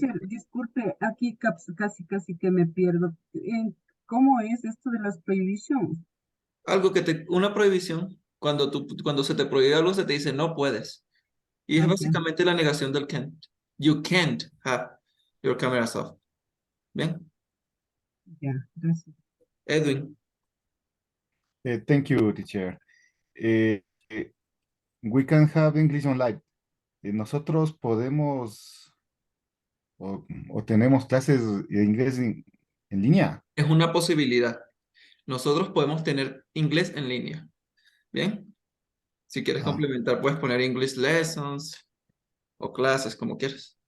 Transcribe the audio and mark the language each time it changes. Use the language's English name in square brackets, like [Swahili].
[Spanish] teacher, disculpe, aquí casi que me pierdo. ¿Cómo es esto de las prohibiciones? Una prohibición, cuando se te prohíbe algo, se te dice no puedes. Y es Ah, ya, básicamente la negación del can't. [English] You can't have your cameras off. [Spanish] ¿Bien? ya, gracias. Edwin, [English] Thank you, teacher. Eh, eh, we can have English online. [Spanish] Nosotros podemos o tenemos clases de inglés en línea. es una posibilidad. Nosotros podemos tener inglés en línea. ¿Bien? Si quieres Ah, complementar, puedes poner [English] English lessons [Spanish] o clases, como quieras.